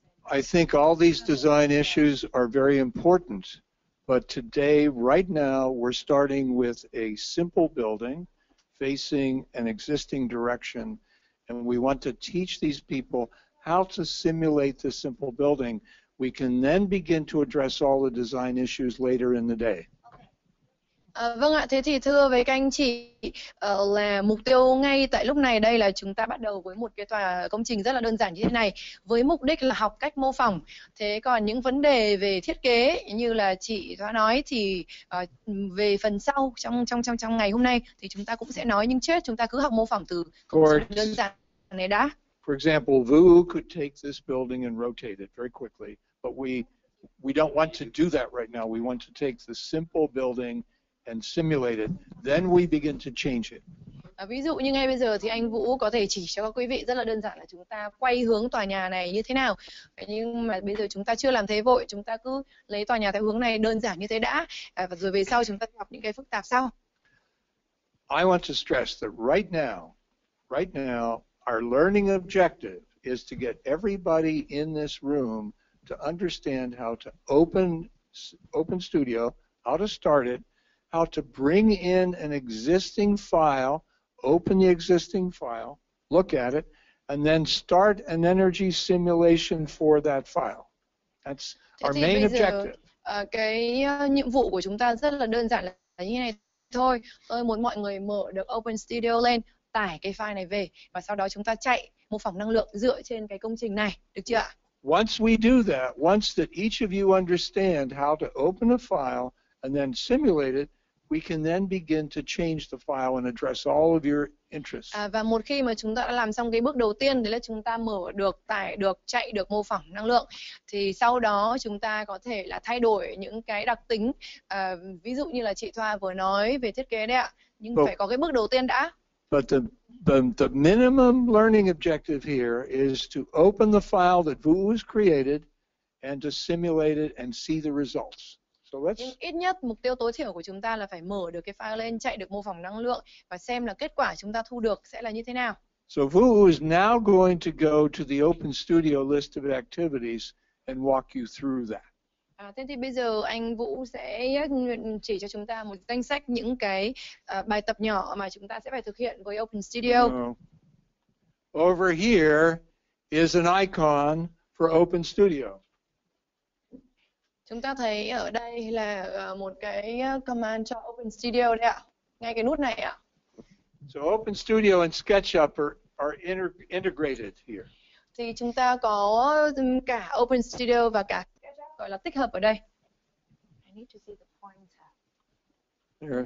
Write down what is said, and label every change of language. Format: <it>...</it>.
<en>I think all these design issues are very important, but today, right now, we're starting with a simple building facing an existing direction, and we want to teach these people how to simulate this simple building. We can then begin to address all the design issues later in the day.</en> <vi>Vâng ạ, thế thì thưa với các anh chị là mục tiêu ngay tại lúc này đây là chúng ta bắt đầu với một cái tòa công trình rất là đơn giản như thế này với mục đích là học cách mô phỏng. Thế còn những vấn đề về thiết kế như là chị đã nói thì về phần sau trong ngày hôm nay thì chúng ta cũng sẽ nói, nhưng trước chúng ta cứ học mô phỏng từ công trình đơn giản này đã.</vi> <en>For example, Vu could take this building and rotate it very quickly, but we don't want to do that right now. We want to take the simple building and simulate it. Then we begin to change it.</en> <vi>Ví dụ như ngay bây giờ thì anh Vũ có thể chỉ cho các quý vị rất là đơn giản là chúng ta quay hướng tòa nhà này như thế nào. Nhưng mà bây giờ chúng ta chưa làm thế vội, chúng ta cứ lấy tòa nhà theo hướng này đơn giản như thế đã, và rồi về sau chúng ta học những cái phức tạp sau.</vi> <en>I want to stress that right now, our learning objective is to get everybody in this room to understand how to open OpenStudio, how to start it, how to bring in an existing file, open the existing file, look at it, and then start an energy simulation for that file. That's our main objective.</en> <vi>Cái nhiệm vụ của chúng ta rất là đơn giản là như này thôi. Tôi muốn mọi người mở được OpenStudio lên, tải cái file này về, và sau đó chúng ta chạy mô phỏng năng lượng dựa trên cái công trình này, được chưa ạ?</vi> <en>Once we do that, once that each of you understand how to open a file and then simulate it, we can then begin to change the file and address all of your interests.</en> <vi>Và một khi mà chúng ta đã làm xong cái bước đầu tiên, đấy là chúng ta mở được, tải được, chạy được mô phỏng năng lượng, thì sau đó chúng ta có thể là thay đổi những cái đặc tính, ví dụ như là chị Thoa vừa nói về thiết kế đấy ạ, nhưng phải có cái bước đầu tiên đã.</vi> <en>But the minimum learning objective here is to open the file that Vu has created and to simulate it and see the results. So</en> <vi>Nhưng ít nhất mục tiêu tối thiểu của chúng ta là phải mở được cái file lên, chạy được mô phỏng năng lượng và xem là kết quả chúng ta thu được sẽ là như thế nào.</vi> <en>So Vu is now going to go to the OpenStudio list of activities and walk you through that.</en> <vi>Thế thì bây giờ anh Vũ sẽ chỉ cho chúng ta một danh sách những cái bài tập nhỏ mà chúng ta sẽ phải thực hiện với OpenStudio.</vi> <en>Over here is an icon for OpenStudio.</en> <vi>Chúng ta thấy ở đây là một cái command cho OpenStudio đấy ạ, ngay cái nút này ạ.</vi> <en>So OpenStudio and SketchUp are integrated here.</en> <vi>Thì chúng ta có cả OpenStudio và cả SketchUp gọi là tích hợp ở đây.</vi> <en>I need to see the pointer.</en>